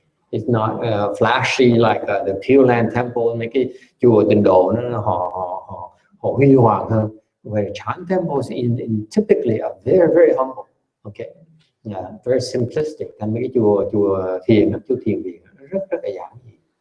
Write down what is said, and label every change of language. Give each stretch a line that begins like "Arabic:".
English: It's not flashy like the Pure Land Temple.
Vietnamese: Mấy cái chùa Tịnh Độ nó họ huy hoàng hơn.
English: Where Chan temples in typically are very humble. Okay, yeah, very simplistic.
Vietnamese: Thành mấy cái chùa thiền viện rất là giản dị.